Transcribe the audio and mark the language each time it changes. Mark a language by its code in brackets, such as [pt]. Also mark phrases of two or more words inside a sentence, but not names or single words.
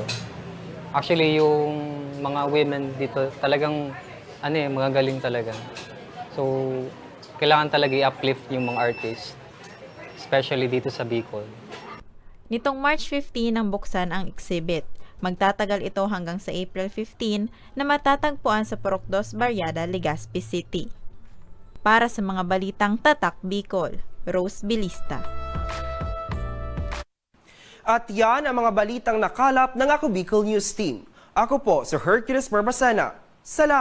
[tl] Actually, yung mga women dito talagang mga galing talaga. So, kailangan talaga i-uplift yung mga artists, especially dito sa Bicol. Nitong March 15 nang buksan ang exhibit. Magtatagal ito hanggang sa April 15 na matatagpuan sa Purok 2 Barriada, Legazpi City. Para sa mga balitang Tatak Bicol, Rose Bilista. At yan ang mga balitang nakalap ng Ako Bicol News Team. Ako po si Hercules Barbacena.